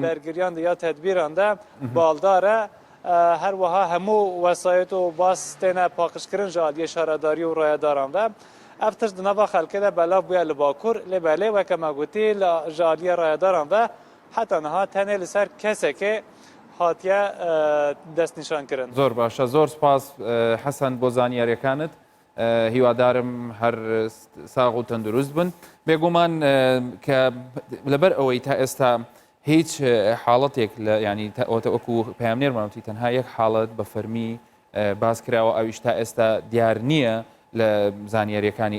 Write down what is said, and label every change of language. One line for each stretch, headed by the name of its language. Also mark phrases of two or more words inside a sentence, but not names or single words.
Kurdish: bergiriyan de ya tedbîran de baldar e her wiha hemû wesayet û bas têne paqijkirin ji aliyê şaredarî û rayedaran ve ev tişt di nava xelkê de belav bûye li Bakur lê belê weke me gotî ji aliyê rayedaran ve heta niha tenê li ser kesekê hatiye destnîşan kirin.
Central Kurdish: زۆر باشە زۆر سپاس حەسەن بۆ زانیاریەکانت هیوادارم هەر ساغ و تەندروست بن بێگومان کە لەبەر ئەوەی تا ئێستا هیچ حاڵەتێک لە ینی وەکو پامنێرمانوتی تەنها یەک حاڵەت بە فەرمی باس کراوە ئەویش تا ئێستا دیار نییە لە زانیاریەکانی